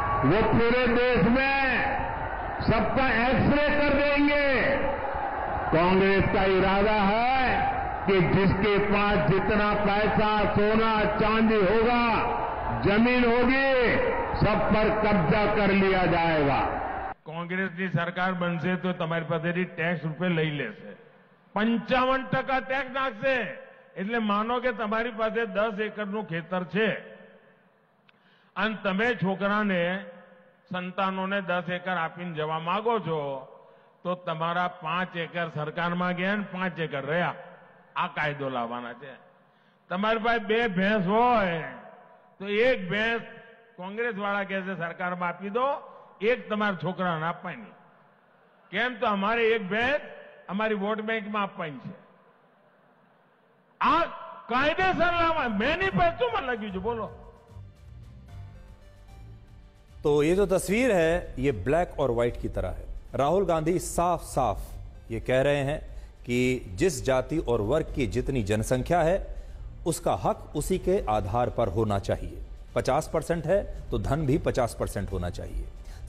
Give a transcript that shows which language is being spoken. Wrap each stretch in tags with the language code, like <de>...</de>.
<hi>वो पूरे देश में सबका एक्सरे कर देंगे। कांग्रेस का इरादा है कि जिसके पास जितना पैसा, सोना, चांदी होगा, जमीन होगी, सब पर कब्जा कर लिया जाएगा।</hi> <gu>કોંગ્રેસની સરકાર બનશે તો તમારી પાસેથી ટેક્સ રૂપે લઈ લેશે, 55% ટેક્સ નાખશે। એટલે માનો કે તમારી પાસે 10 એકરનું ખેતર છે અને તમે છોકરાને, સંતાનોને 10 એકર આપીને જવા માંગો છો, તો તમારા 5 એકર સરકારમાં ગયા ને 5 એકર રહ્યા, આ કાયદો લાવવાના છે। તમારી પાસે 2 ભેંસ હોય તો 1 ભેંસ કોંગ્રેસ વાળા કહેશે સરકારમાં આપી દો, एक તમારા છોકરાને આપવાની। કેમ? તો અમારે એક ભેંસ અમારી વોટ બેંકમાં આપવાની છે। આ કાયદેસર લાવવા મેનિફેસ્ટોમાં લખ્યું છે, બોલો।</gu> <hi>तो ये जो तस्वीर है ये ब्लैक और व्हाइट की तरह है। राहुल गांधी साफ साफ ये कह रहे हैं कि जिस जाति और वर्ग की जितनी जनसंख्या है उसका हक उसी के आधार पर होना चाहिए। 50% है तो धन भी 50% होना चाहिए।</hi>